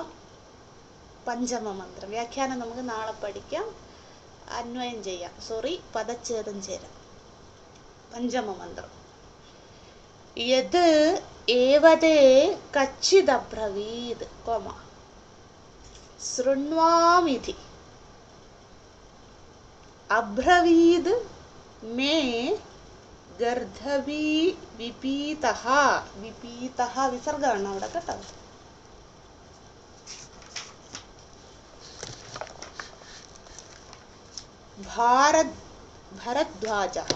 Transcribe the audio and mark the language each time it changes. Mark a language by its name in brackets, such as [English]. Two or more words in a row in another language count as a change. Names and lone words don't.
[Malayalam] പഞ്ചമ മന്ത്രം. വ്യാഖ്യാനം നമുക്ക് നാളെ പഠിക്കാം, അന്വയം ചെയ്യാം. പദച്ഛേദം ചെയ്യാം. പഞ്ചമ മന്ത്രം. [Sanskrit] യത് ഏവതേ കച്ചിദബ്രവീത് കോമ. शृण्वामिति अब्रवीद् मे ഗർദ്ധവീ വിപീതഃ. [Malayalam] വിപീതഃ വിസർഗമാണ് അവിടെ കേട്ടോ. ഭരദ്വാജഃ.